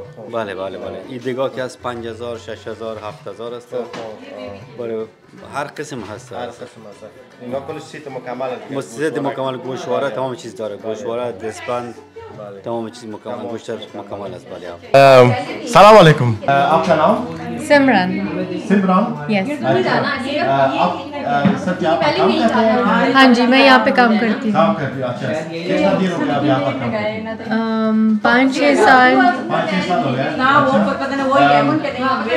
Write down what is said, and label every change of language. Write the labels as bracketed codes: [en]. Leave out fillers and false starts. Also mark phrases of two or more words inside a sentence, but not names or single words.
[fa] بله بله بله. این دیگه که از 5000 6000 7000 است. بله هر قسم هست. هر قسم هست. اینا کلش سیت مکمل است. سیت مکمل گوشواره تمام چیز داره. گوشواره دستبند تمام چیز مکمل گوشت مکمل است. بله. سلام علیکم. [hi] आपका नाम? सिमरन। सिमरन? यस। आप सर क्या आप काम करते हैं? हाँ जी मैं यहाँ पे काम करती हूँ। काम करती हूँ। अच्छा। कितना दिन हो गया आप यहाँ पर काम करते हैं? 5-6 साल। 5-6 साल हो गए। ना वो पता नहीं वही है उनके नहीं।